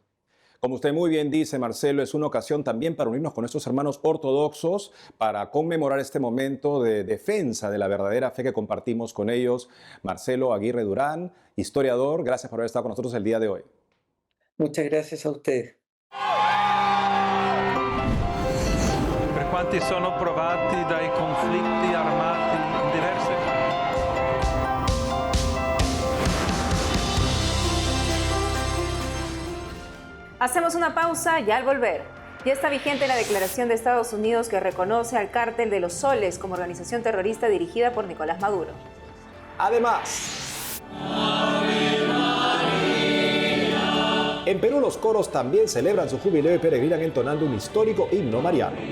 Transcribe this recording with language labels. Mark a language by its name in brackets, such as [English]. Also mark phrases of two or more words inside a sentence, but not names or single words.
[Spanish] Como usted muy bien dice, Marcelo, es una ocasión también para unirnos con nuestros hermanos ortodoxos, para conmemorar este momento de defensa de la verdadera fe que compartimos con ellos. Marcelo Aguirre Durán, historiador, gracias por haber estado con nosotros el día de hoy. Muchas gracias a usted. [Italian] Per quanti sono provati dai conflitti armati in diverse [Spanish] Hacemos una pausa y al volver. Ya está vigente la declaración de Estados Unidos que reconoce al Cártel de los Soles como organización terrorista dirigida por Nicolás Maduro. Además, en Perú los coros también celebran su jubileo y peregrinan entonando un histórico himno mariano.